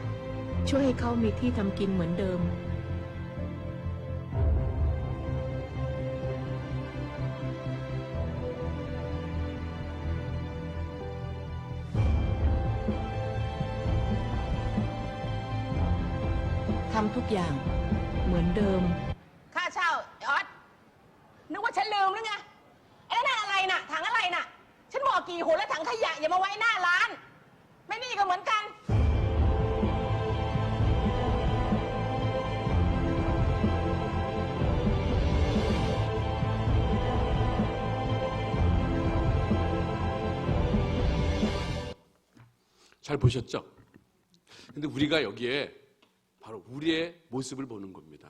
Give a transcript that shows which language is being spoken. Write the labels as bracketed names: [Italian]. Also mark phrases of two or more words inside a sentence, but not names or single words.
[Thai] ช่วยให้เขามีที่ทำกินเหมือนเดิม ทำทุกอย่างเหมือนเดิม ค่าเช่าออสนึกว่าฉันลืมหรือไงไอ้นั่นอะไรน่ะ ถังอะไรน่ะ ฉันบอกกี่หนแล้วถังขยะอย่ามาไว้หน้าร้าน ไม่นี่ก็เหมือนกัน [Korean] 잘 보셨죠? 근데 우리가 여기에 바로 우리의 모습을 보는 겁니다.